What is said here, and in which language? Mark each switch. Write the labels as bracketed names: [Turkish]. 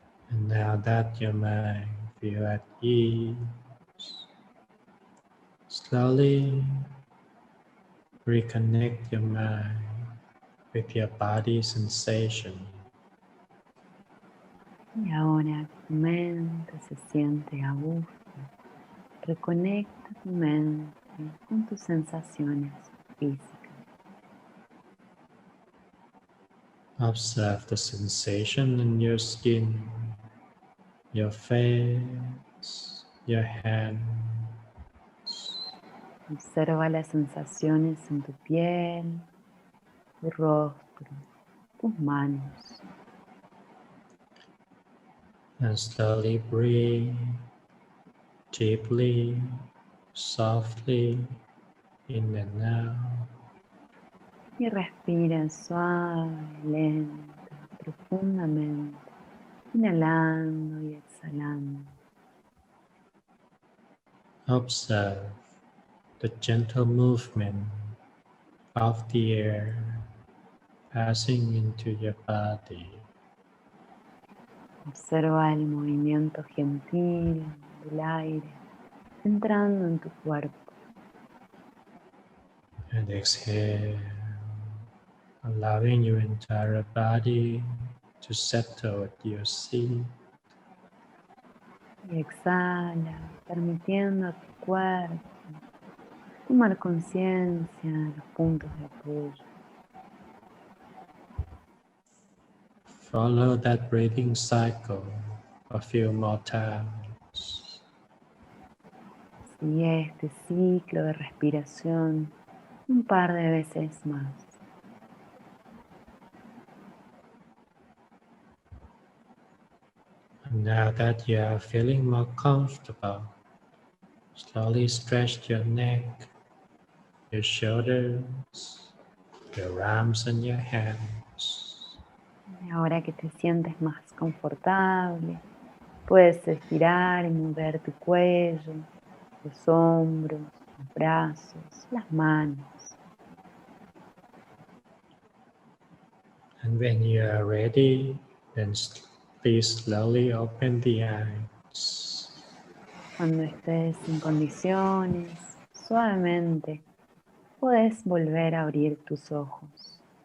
[English] And now that your mind feels at ease, slowly reconnect your mind with your body sensation. [Spanish] Y ahora que tu mente se siente a gusto, reconecta tu mente con tus sensaciones físicas. [English] Observe the sensation in your skin, your face, your hands. [Spanish] Observa las sensaciones en tu piel, tu rostro, tus manos. [English] And slowly breathe deeply, softly, in and out. [Spanish] Y respira suave, lento, profundamente, inhalando y exhalando. [English] Observe the gentle movement of the air passing into your body. [Spanish] Observa el movimiento gentil del aire entrando en tu cuerpo. [English] And exhale, allowing your entire body to settle at your seat. [Spanish] Y exhala, permitiendo a tu cuerpo tomar conciencia de los puntos de apoyo. [English] Follow that breathing cycle a few more times. [Spanish] Sigue este ciclo de respiración un par de veces más. [English] And now that you are feeling more comfortable, slowly stretch your neck, your shoulders, your arms and your hands. [Spanish] Y ahora que te sientes más confortable, puedes estirar y mover tu cuello, los hombros, los brazos, las manos. [English] And when you are ready, then please slowly open the eyes. [Spanish] Cuando estés en condiciones, suavemente, puedes volver a abrir tus ojos.